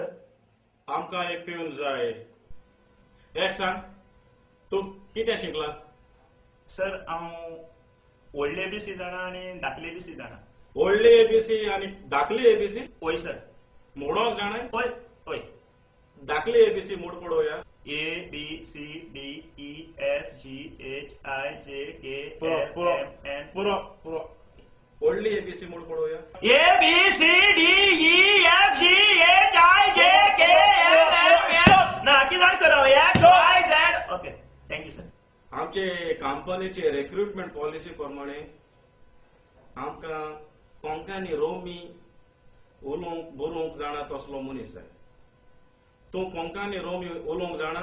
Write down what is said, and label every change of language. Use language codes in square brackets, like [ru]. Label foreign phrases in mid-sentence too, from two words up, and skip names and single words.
[kok] आमकां एक पिवन जाय. एक सांग, तू कितें शिकला? सर, हांव व्हडले एबीसी जाणा आनी धाकले एबीसी जाणा. व्हडली एबीसी आनी धाकली एबीसी होय सर. मोडोंक जाणाय? होय होय. धाकली एबीसी मोड पडोवया. [en] A B C D E F G H I J K [kok] पुरो एल पुरो [en] M N. [kok] पुरो पुरो व्हडली एबीसी मोड पडोवया. [en] A B C D E F G H I J K L M N. [kok] ना कितें जाण सर [en] X Y Z. OK, thank you sir. [kok] आमचे कंपनीचे [en] recruitment policy [kok] प्रमाणे आमकां कोंकणी रोमी उलोवंक बरोवंक जाणा तसलो मनीस जाय. तूं कोंकणी रोमी उलोवंक जाणा?